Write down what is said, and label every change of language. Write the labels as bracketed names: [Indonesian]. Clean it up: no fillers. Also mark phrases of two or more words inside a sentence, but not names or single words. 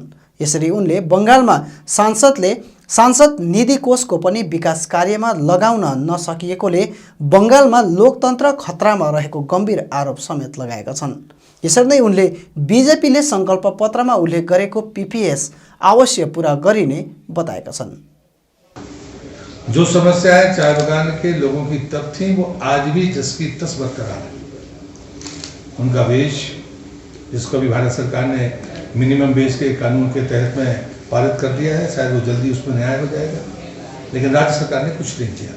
[Nepali] यसरी उनले बङ्गालमा सांसद निधि कोषको पनि विकास कार्यमा लगाउन नसकिएकोले बङ्गालमा लोकतन्त्र खतरामा रहेको गम्भीर आरोप समेत लगाएका छन्। यसरी नै उनले बीजेपीले संकल्प पत्रमा उल्लेख गरेको पीपीएस अवश्य पूरा गरिने बताएका छन्। [Hindi] जो समस्याएं चाय बगान के लोगों की तब थी वो आज भी जस की तस बरकरार है। उनका वेश, जिसको भी भारत सरकार ने [English] minimum wage [Hindi] के कानून के तहत में पारित कर दिया है, शायद वो जल्दी उसमें न्याय हो जाएगा, लेकिन राज्य सरकार ने कुछ नहीं किया।